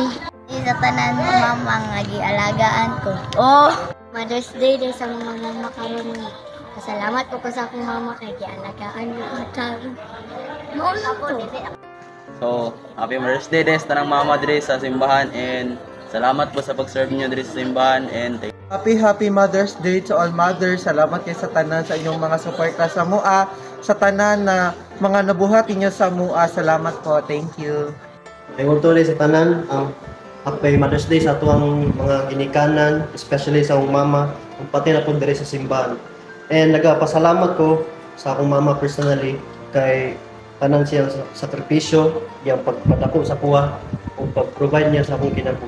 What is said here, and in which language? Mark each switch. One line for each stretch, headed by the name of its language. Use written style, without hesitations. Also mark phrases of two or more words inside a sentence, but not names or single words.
Cebuano: Sa tanan mama nga gialagaan ko. Oh, Mother's Day din sa mga mama karon. Salamat po ko sa akong mama kay gialagaan ko karon. Maulan ko. So,
English: Happy Mother's Day
Cebuano: din sa tanang mama diri sa simbahan and salamat po sa pag-serve niyo diri sa simbahan and
English: Happy Mother's Day to all mothers.
Cebuano: Salamat kay sa tanan sa inyong mga suporta sa MUA, sa tanan na mga nabuhat inyo sa MUA. Salamat po.
English: Thank you.
Cebuano: Ayun tuloy sa tanan,
English: Happy Mother's Day
Cebuano: sa tuwang mga ginikanan, especially sa akong mama, pati na po diri sa simbahan. And nagapasalamat ko sa akong mama personally kay tanang siyang sakripisyo, yung pagpadako sa kuha, o pag-provide niya sa akong kinabuhi.